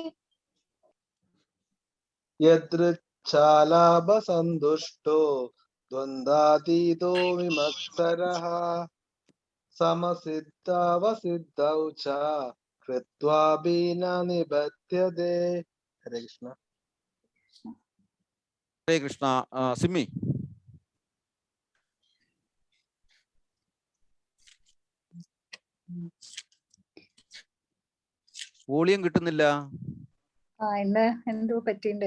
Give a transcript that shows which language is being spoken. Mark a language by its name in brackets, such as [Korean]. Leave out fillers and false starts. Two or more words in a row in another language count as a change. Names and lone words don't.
[Sanskrit] यदृच्छालाभसन्तुष्टो द्वन्द्वातीतो विमत्सरः समसिद्धावसिद्धौ च कृत्वापि न निबध्यते. हरे कृष्ण. [Malayalam] ഹരേ കൃഷ്ണ. സിമ്മി, വോളിയം കിട്ടുന്നില്ല. ഇന്ന് എന്തോ പറ്റിണ്ട്.